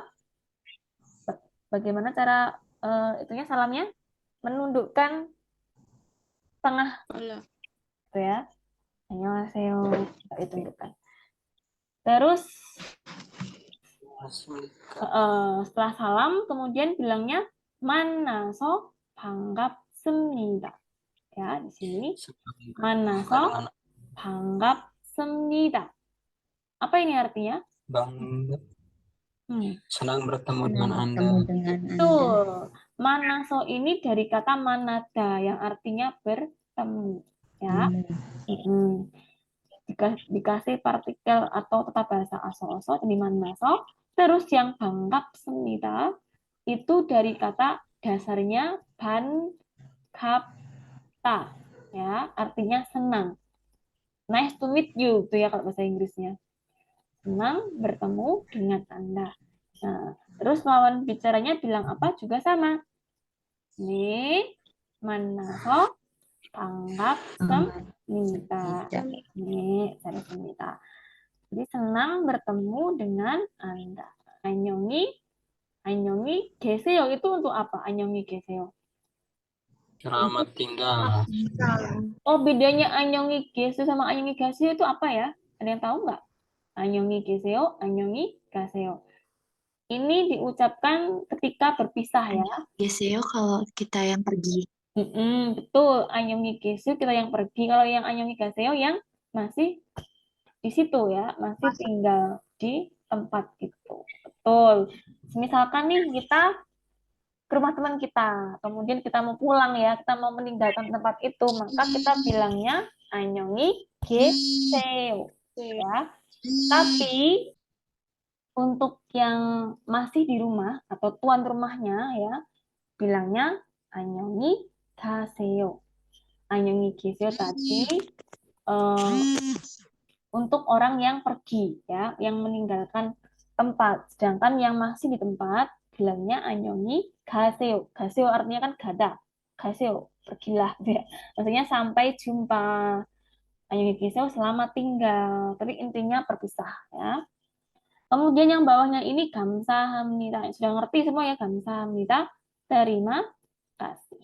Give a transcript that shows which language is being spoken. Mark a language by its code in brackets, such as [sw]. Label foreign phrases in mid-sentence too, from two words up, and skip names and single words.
[id] Bagaimana cara itunya salamnya? Menundukkan tengah gitu ya. 안녕하세요. Ditundukkan. Terus setelah salam kemudian bilangnya [ko] 만나서 반갑습니다. [id] Ya, di sini [ko] 만나서 반갑습니다. [id] Apa ini artinya? Senang bertemu dengan Anda. Bertemu dengan Anda. Betul. Manaso ini dari kata manada yang artinya bertemu. Ya. Dikasih partikel atau tata bahasa aso-aso jadi manaso. Terus yang 반갑습니다 itu dari kata dasarnya 반갑다. Ya, artinya senang. [en] Nice to meet you [id] itu ya kalau bahasa Inggrisnya. Senang bertemu dengan Anda. Nah, terus lawan bicaranya bilang apa juga sama. [ko] 네, 만나서 반갑습니다. 네, 잘했습니다. [id] Jadi senang bertemu dengan Anda. [ko] 안녕히 계세요 [id] itu untuk apa? [ko] 안녕히 계세요. [id] Selamat tinggal. Oh, bedanya [ko] 안녕히 계세요 [id] sama [ko] 안녕히 가세요 [id] itu apa ya? Ada yang tahu nggak? [ko] 안녕히 계세요, 안녕히 가세요. [id] Ini diucapkan ketika berpisah ya. Geseo kalau kita yang pergi. Betul, [ko] 안녕히 계세요 [id] kita yang pergi. Kalau yang [ko] 안녕히 가세요 [id] yang masih di situ ya, masih tinggal di tempat itu. Betul. Misalkan nih kita ke rumah teman kita, kemudian kita mau pulang ya, kita mau meninggalkan tempat itu, maka kita bilangnya [ko] 안녕히 계세요 [id] ya. Tapi untuk yang masih di rumah atau tuan rumahnya ya, bilangnya [ko] 안녕히 가세요. 안녕히 계세요 [id] tadi untuk orang yang pergi ya, yang meninggalkan tempat. Sedangkan yang masih di tempat bilangnya [ko] 안녕히 가세요. [id] 가세요 artinya kan gada. 가세요, pergilah ya. Maksudnya sampai jumpa. [ko] 안녕히 계세요, [id] selamat tinggal. Tapi intinya berpisah ya. Kemudian yang bawahnya ini 감사합니다. Sudah ngerti semua ya 감사합니다. Terima kasih.